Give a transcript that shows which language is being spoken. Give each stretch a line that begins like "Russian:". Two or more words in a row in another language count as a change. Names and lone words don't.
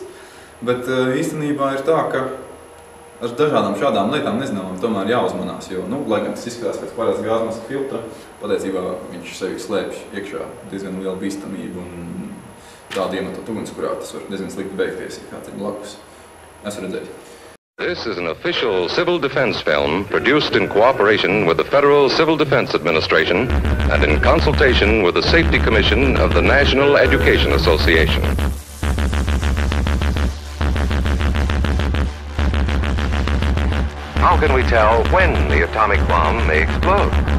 Latvian: Bet īstenībā ir tā, ka ar dažādām šādām lietām nezināmām tomēr jāuzmanās, jo, lai gan tas izskatās pēc parāds gāzmaska filtra, patiesībā viņš sevi slēpj iekšā diezgan liela bīstamība un tāda iemetot ugunskurā, tas var diezgan slikti beigties, ja kāds ir blakus. Es redzēju.
English: This is an official civil defense film produced in cooperation with the Federal Civil Defense Administration and in consultation with the Safety Commission of the National Education Association. How can we tell when the atomic bomb may explode?